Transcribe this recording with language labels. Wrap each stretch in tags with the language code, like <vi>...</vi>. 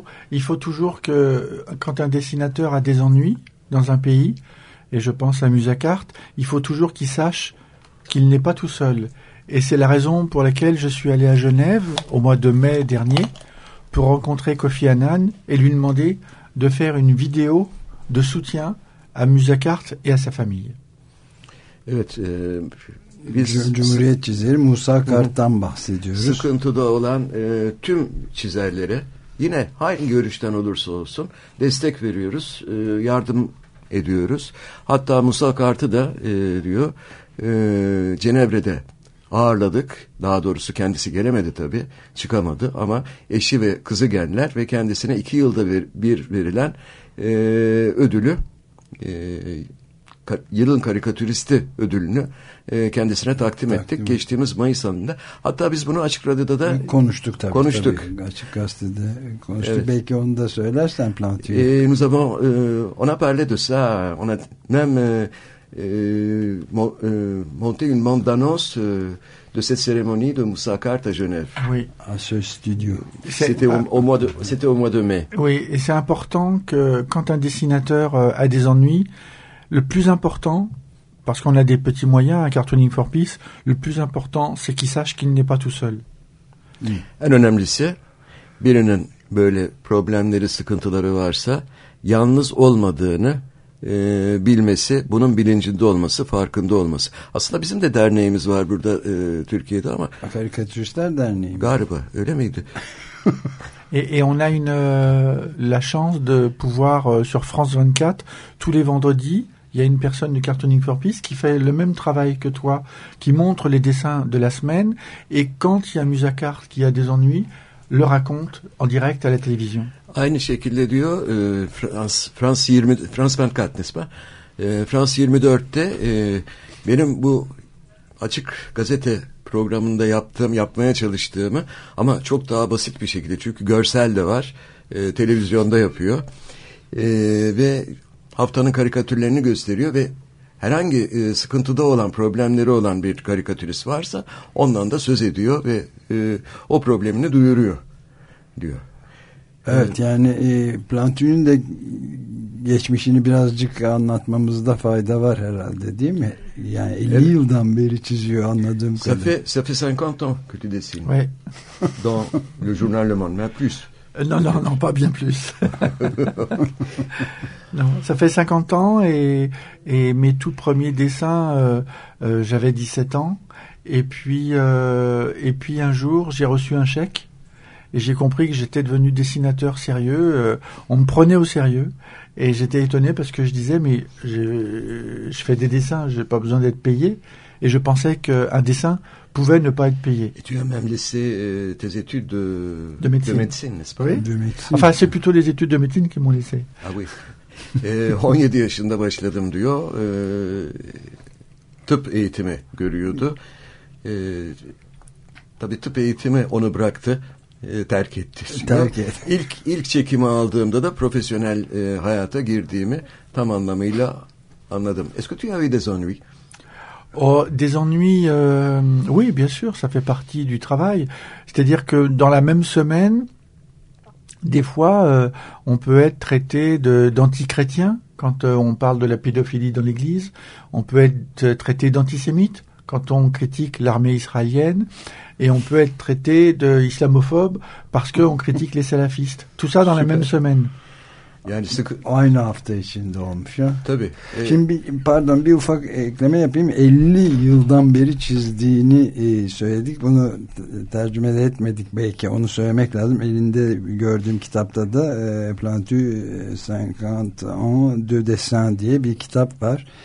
<fr>Il faut toujours que, quand un dessinateur a des ennuis dans un pays, et je pense à Musacart, il faut toujours qu'il sache qu'il n'est pas tout seul. Et c'est la raison pour laquelle je suis allé à Genève au mois de mai dernier pour rencontrer Kofi Annan et lui demander de faire une vidéo de soutien à Musacart et à sa famille.</fr> <tr>Evet, Cumhuriyet çizeri Musa Kart'tan bahsediyoruz. Sıkıntıda olan tüm çizerlere, yine hangi görüşten olursa olsun, destek veriyoruz, yardım ediyoruz. Hatta Musa Kart'ı da diyor, Cenevre'de ağırladık. Daha doğrusu kendisi gelemedi tabii, çıkamadı. Ama eşi ve kızı geldiler ve kendisine 2 yılda bir verilen ödülü, yılın karikatüristi ödülünü kendisine takdim ettik geçtiğimiz Mayıs ayında. Hatta biz bunu Açık Radyo'da da konuştuk tabii. Konuştuk. Tabii. Açık Gazete'de konuştuk. Evet. Belki onu da söylersen Plantu.</tr> <fr>Nous avons, on a parlé de ça. On a même monté une bande annonce de cette cérémonie de Moussa Kart à Genève. Oui. À ce studio. C'était au mois de mai. Oui, et c'est important que quand un dessinateur a des ennuis, le plus important, parce qu'on a des petits moyens à Cartooning for Peace, le plus important, c'est qu'il sache qu'il n'est pas tout seul.</fr> <tr>En önemlisi, birinin böyle problemleri, sıkıntıları varsa, yalnız olmadığını bilmesi, bunun bilincinde olması, farkında olması. Aslında bizim de derneğimiz var burada Türkiye'de ama... Karikatüristler Derneği. Galiba, öyle miydi?</tr> <fr>Et on a la chance de pouvoir, sur France 24, tous les vendredis, il y a une personne de Cartooning for Peace qui fait le même travail que toi, qui montre les dessins de la semaine, et quand il y a Musacart qui a des ennuis, le raconte en direct à la télévision.</fr> <tr>Aynı şekilde diyor, France 24,</tr> <fr>n'est-ce pas?</fr> <tr>France 24'te, benim bu Açık Gazete programında yapmaya çalıştığımı, ama çok daha basit bir şekilde, çünkü görsel de var, televizyonda yapıyor ve haftanın karikatürlerini gösteriyor ve herhangi sıkıntıda olan, problemleri olan bir karikatürist varsa ondan da söz ediyor ve o problemini duyuruyor diyor. Evet, yani Plantin'in de geçmişini birazcık anlatmamızda fayda var herhalde, değil mi? Yani 50 evet. yıldan beri çiziyor anladığım kadarıyla.</tr> <fr>Ça fait 50 ans que tu dessines. Oui. Dans le journal Le Monde, mais plus. Non, non, non, pas bien plus. Non, ça fait 50 ans et mes tout premiers dessins, j'avais 17 ans. Et puis un jour, j'ai reçu un chèque et j'ai compris que j'étais devenu dessinateur sérieux. On me prenait au sérieux et j'étais étonné parce que je disais, mais je fais des dessins, j'ai pas besoin d'être payé. Et je pensais qu'un dessin pouvait ne pas être payé. Et tu as même laissé tes études de médecine. De médecine, n'est-ce pas? Oui, de médecine. Enfin, c'est plutôt les études de médecine qui m'ont laissé. Ah oui.</fr> <tr>17 yaşında başladım diyor. Tıp eğitimi görüyordu. Tabii tıp eğitimi onu bıraktı. Terk etti. Terk etti. İlk çekimi aldığımda da profesyonel hayata girdiğimi tam anlamıyla anladım.</tr> <fr>Est-ce que tu avais des ennuis? Oh, des ennuis, oui, bien sûr, ça fait partie du travail. C'est-à-dire que dans la même semaine, des fois, on peut être traité d'antichrétien quand on parle de la pédophilie dans l'Église. On peut être traité d'antisémite quand on critique l'armée israélienne. Et on peut être traité d'islamophobe parce qu'on critique les salafistes. Tout ça dans Super. La même semaine.</fr> <tr>Yani aynı hafta içinde olmuş ya. Tabii. Şimdi bir ufak ekleme yapayım. 50 yıldan beri çizdiğini söyledik. Bunu tercüme de etmedik belki. Onu söylemek lazım. Elinde gördüğüm kitapta da Plantu 51 de dessin diye bir kitap var.</tr>